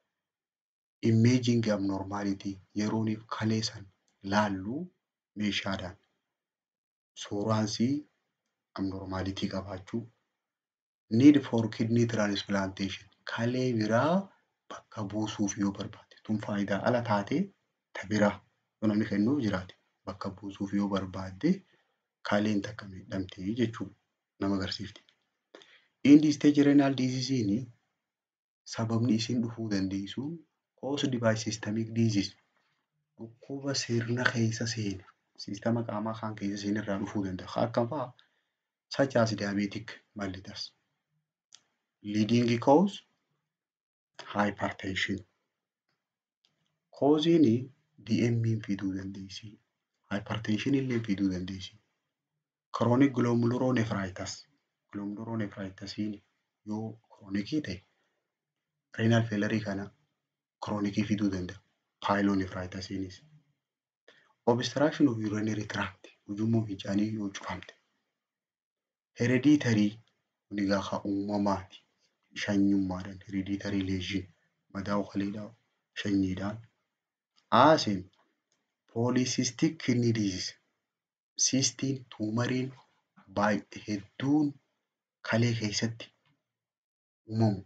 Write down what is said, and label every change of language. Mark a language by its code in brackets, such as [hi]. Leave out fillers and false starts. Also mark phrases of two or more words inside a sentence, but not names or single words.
[en] imaging abnormality [om] yerooniif kalee san laalluu meeshaadhaan suuraansii abnormality qabaachuu, [en] need for kidney transplantation [om] kalee biraa bakka buusuuf yoo barbaade tun faayidaa ala taatee ta biraa yoo namni kennuuf jiraate bakka buusuuf yoo barbaade kaleen takka miidhamtee jechuudha nama agarsiifti. [en] End-stage renal disease [om] sababni isiin dhufuu dandeessu [en] caused by systemic disease. [om] Dhukkuba sirna keessa seene sistema qaamaa kaan keessa seene irraa dhufuu danda'a. Akkam fa'a [en] such as diabetic mellitus. Leading cause hypertension. Causing DM [om] fiduu dandeessi. Hypertension illee fiduu dandeessi. [en] Chronic glomerulonephritis. [om] Glomerulonephritis yoo chronic ta'e [en] renal failure [om] kana chronic fiduu danda'a. Pyelonephritis. [en] Obstruction of urinary tract. [om] Ujummoo fincaanii yoo cufamte. Hereditary nigaa uumamaati. Shanyummaadhaan [en] hereditary lesion [om] madaa kaleedhaa shanyiidhaan. [en] Asin polycystic kidney disease. [om] Cystiin tuumariin hedduun kalee keessatti uumamu.